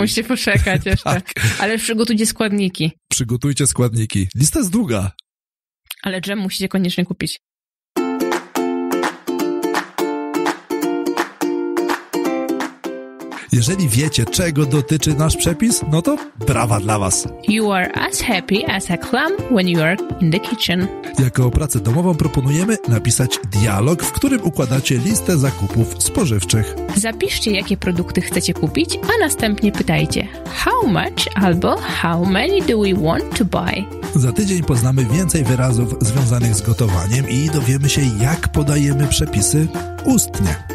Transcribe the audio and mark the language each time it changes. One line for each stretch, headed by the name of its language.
Polish: Musicie poczekać jeszcze. Tak. Ale przygotujcie składniki. Przygotujcie składniki. Lista jest długa. Ale dżem musicie koniecznie kupić. Jeżeli wiecie, czego dotyczy nasz przepis, no to brawa dla was.
English: You are as happy as a clam when you are in the kitchen.
Polish: Jako pracę domową proponujemy napisać dialog, w którym układacie listę zakupów spożywczych. Zapiszcie, jakie produkty chcecie kupić, a następnie pytajcie
English: how much
Polish: albo
English: how many do we want to buy.
Polish: Za tydzień poznamy więcej wyrazów związanych z gotowaniem i dowiemy się, jak podajemy przepisy ustnie.